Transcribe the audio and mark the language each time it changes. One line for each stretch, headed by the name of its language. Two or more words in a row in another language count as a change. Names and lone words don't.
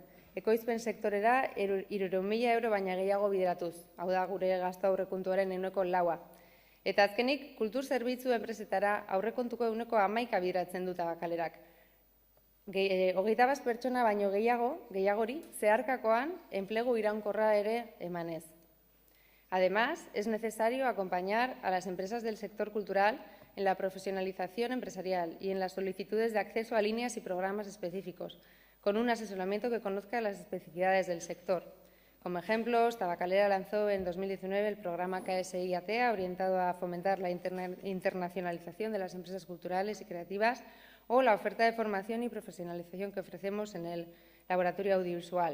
Basque: Ekoizpen sektorera 300.000 euro baina gehiago bideratuz. Hau da gure gastu aurrekontuaren 4%. Eta azkenik, kultur zerbitzu enpresetara aurrekontuko 11% bideratzen du Tabakalerak. 25 pertsona baino gehiagori, zeharkakoan enplegu iraunkorra ere emanez.
Spanish: Además, es necesario acompañar a las empresas del sector cultural en la profesionalización empresarial y en las solicitudes de acceso a líneas y programas específicos, con un asesoramiento que conozca las especificidades del sector. Como ejemplos, Tabacalera lanzó en 2019 el programa KSI-ATEA, orientado a fomentar la internacionalización de las empresas culturales y creativas, o la oferta de formación y profesionalización que ofrecemos en el laboratorio audiovisual.